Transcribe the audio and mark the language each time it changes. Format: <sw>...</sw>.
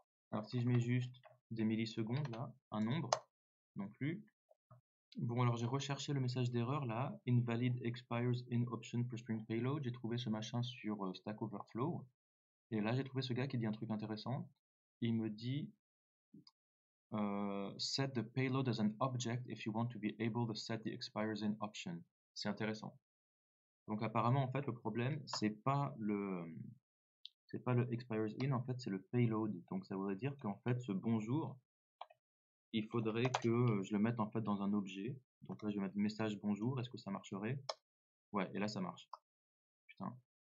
<fr>Alors si je mets juste des millisecondes là, un nombre, non plus. Bon, alors j'ai recherché le message d'erreur là,</fr> <en>invalid expires in option for string payload.</en> <fr>J'ai trouvé ce machin sur Stack Overflow. Et là, j'ai trouvé ce gars qui dit un truc intéressant. Il me dit</fr> <en>set the payload as an object if you want to be able to set the expires in option.</en> <fr>C'est intéressant. Donc apparemment, en fait, le problème, c'est pas le expires in, en fait, c'est le payload. Donc ça voudrait dire qu'en fait, ce bonjour, il faudrait que je le mette en fait dans un objet. Donc là, je vais mettre message bonjour. Est-ce que ça marcherait? Ouais, et là, ça marche. Putain.</fr>